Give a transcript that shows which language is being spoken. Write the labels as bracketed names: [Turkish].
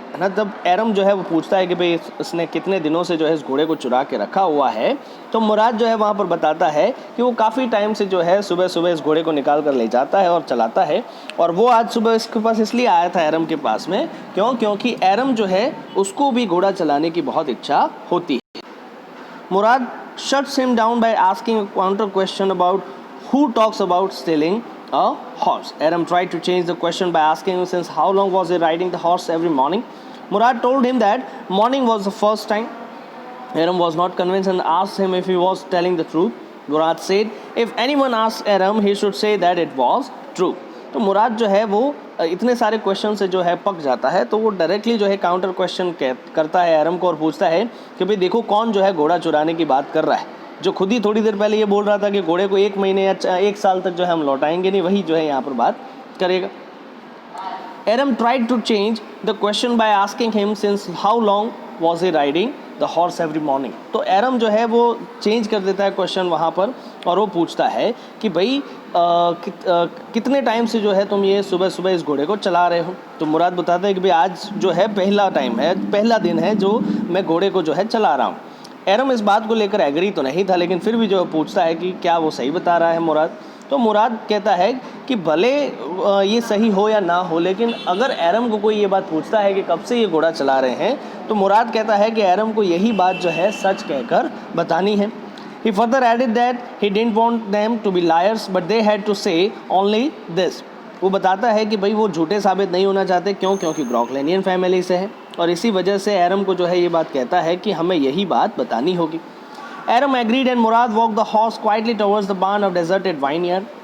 [Hindi] है ना, तब एरम जो है वो पूछता है कि भाई इसने कितने दिनों से जो है इस घोड़े को चुरा के रखा हुआ है। तो मुराद जो है वहाँ पर बताता है कि वो काफ़ी टाइम से जो है सुबह सुबह इस घोड़े को निकाल कर ले जाता है और चलाता है और वो आज सुबह इसके पास इसलिए आया था एरम के पास में क्योंकि एरम जो है उसको भी घोड़ा चलाने की बहुत इच्छा होती है। [English] Murad shuts him down by asking a counter question about who talks about stealing a horse। Aram tried to change the question by asking him since how long was he riding the horse every morning। Murad told him that morning was the first time। Aram was not convinced and asked him if he was telling the truth। Murad said if anyone asked Aram he should say that it was true। [Hindi] तो मुराद जो है वो इतने सारे question से जो है पक जाता है तो वो डायरेक्टली जो है काउंटर क्वेश्चन करता है एरम को और पूछता है कि भाई देखो कौन जो है घोड़ा चुराने की बात कर रहा है, जो खुद ही थोड़ी देर पहले ये बोल रहा था कि घोड़े को 1 महीने या 1 साल तक जो है हम लौटाएंगे नहीं, वही जो है यहाँ पर बात करेगा। [English] Aram tried to change the question by asking him since how long was he riding the horse every morning. [Hindi] तो एरम जो है वो चेंज कर देता है क्वेश्चन वहाँ पर और वो पूछता है कि भाई कितने टाइम से जो है तुम ये सुबह सुबह इस घोड़े को चला रहे हो। तो मुराद बताता है कि भाई आज जो है पहला टाइम है, पहला दिन है जो मैं घोड़े को जो है चला रहा हूँ। एरम इस बात को लेकर एग्री तो नहीं था लेकिन फिर भी जो पूछता है कि क्या वो सही बता रहा है मुराद। तो मुराद कहता है कि भले ये सही हो या ना हो लेकिन अगर एरम को कोई ये बात पूछता है कि कब से ये घोड़ा चला रहे हैं तो मुराद कहता है कि एरम को यही बात जो है सच कहकर बतानी है। [English] He further added that he didn't want them to be liars but they had to say only this। [Hindi] वो बताता है कि भाई वो झूठे साबित नहीं होना चाहते क्योंकि ग्रॉकलेनियन फैमिली से है और इसी वजह से एरम को जो है ये बात कहता है कि हमें यही बात बतानी होगी। [English] Aram agreed and Murad walked the horse quietly towards the barn of deserted vineyard।